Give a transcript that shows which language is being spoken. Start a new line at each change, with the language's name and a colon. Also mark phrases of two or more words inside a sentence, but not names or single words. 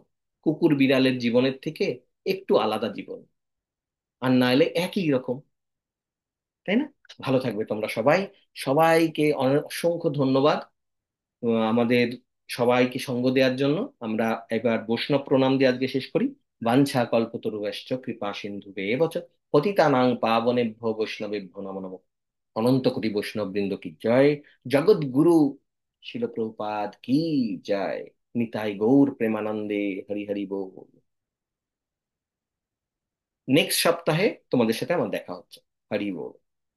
Bangla: কুকুর বিড়ালের জীবনের থেকে একটু আলাদা জীবন, আর না হলে একই রকম, তাই না? ভালো থাকবে তোমরা সবাই। সবাইকে অসংখ্য ধন্যবাদ আমাদের সবাইকে সঙ্গ দেওয়ার জন্য। আমরা এবার বৈষ্ণব প্রণাম দিয়ে আজকে শেষ করি।
Sanskrit: বাঞ্ছা কল্পতরুশ্চ কৃপা সিন্ধুবে এব চ পতিতানাং পাবনেভ্যো বৈষ্ণবেভ্যো নমো নমঃ।
Bangla: অনন্ত কোটি বৈষ্ণব বৃন্দ কি জয়। জগৎ গুরু শিল প্রভুপাদ কি জয়। নিতাই গৌর প্রেমানন্দে, হরি হরি বল। নেক্সট সপ্তাহে তোমাদের সাথে আমার দেখা হচ্ছে। হরি বল।